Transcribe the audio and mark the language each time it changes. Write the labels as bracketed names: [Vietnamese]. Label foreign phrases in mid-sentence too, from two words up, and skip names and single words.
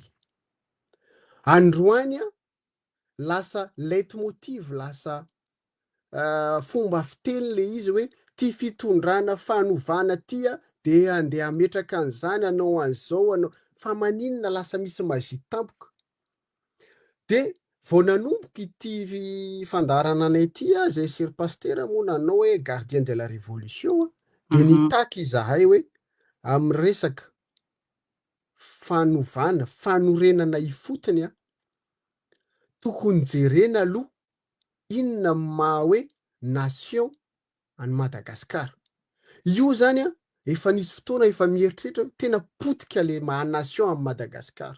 [Malagasy] Androany a, lasa leitmotiv, lasa fomba fiteny le izy hoe ty fitondrana fanovana ty a, de andeha ametraka an'izany anao an'izao anao, fa maninona lasa misy magie tampoka. De vao nanomboka ity fandarana anay ty a, zay Ser Pasteur moa nanao hoe [French] gardien de la révolution, [Malagasy] de nitaky izahay hoe amin'ny resaka fanovana, fanorenana ifotony a, tokony jerena aloha inona maha hoe nation any Madagasikara. Io zany a, efa nisy fotoana efa mieritreritra tena potika le maha nation amin'ny Madagasikara.